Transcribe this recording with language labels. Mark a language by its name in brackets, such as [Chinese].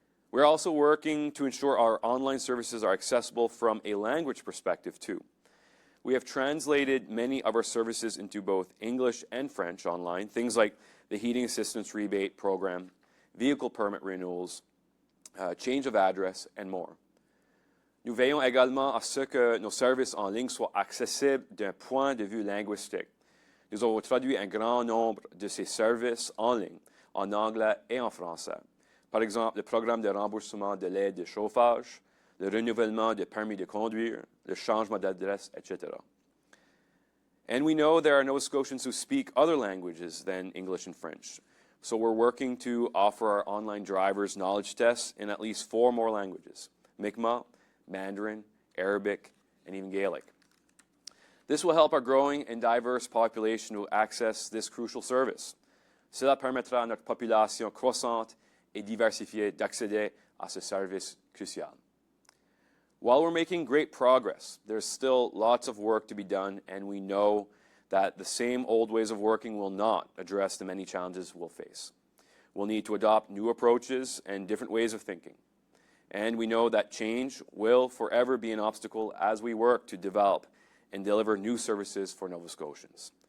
[English] We're also working to ensure our online services are accessible from a language perspective too. We have translated many of our services into both English and French online, things like the Heating Assistance Rebate Program, vehicle permit renewals, change of address, and more. [French] Nous veillons également à ce que nos services en ligne soient accessibles d'un point de vue linguistique. Nous avons traduit un grand nombre de ces services en ligne, en anglais et en français. Par exemple, le programme de remboursement de l'aide de chauffage, le renouvellement de permis de conduire, le changement d'adresse, etc. [English] And we know there are Nova Scotians who speak other languages than English and French. So we're working to offer our online drivers knowledge tests in at least 4 more languages: Mi'kmaq, Mandarin, Arabic, and even Gaelic. This will help our growing and diverse population to access this crucial service. [French] Cela permettra à notre population croissante et diversifiée d'accéder à ce service crucial. [English] While we're making great progress, there's still lots of work to be done, and we know that the same old ways of working will not address the many challenges we'll face. We'll need to adopt new approaches and different ways of thinking. And we know that change will forever be an obstacle as we work to develop and deliver new services for Nova Scotians.